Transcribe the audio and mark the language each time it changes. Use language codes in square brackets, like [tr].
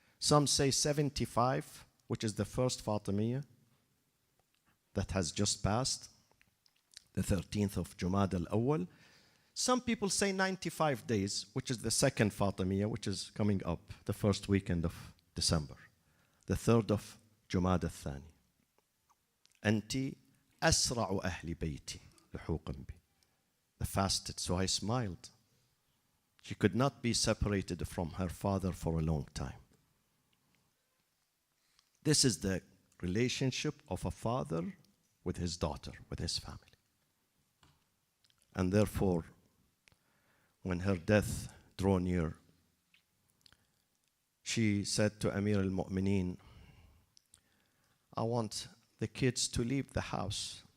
[en] Some say 75, which is the first Fatemiyah that has just passed, the 13th of Jumad al-Awwal. Some people say 95 days, which is the second Fatemiyah, which is coming up, the first weekend of December, the 3rd of Jumad al-Thani. [ar] أنتِ أسرع أهل بيتي لحوقا بي. [en] The fasted, so I smiled. She could not be separated from her father for a long time. This is the relationship of a father with his daughter, with his family. And therefore, when her death drew near, she said to Amir al-Mu'mineen, I want the kids to leave the house.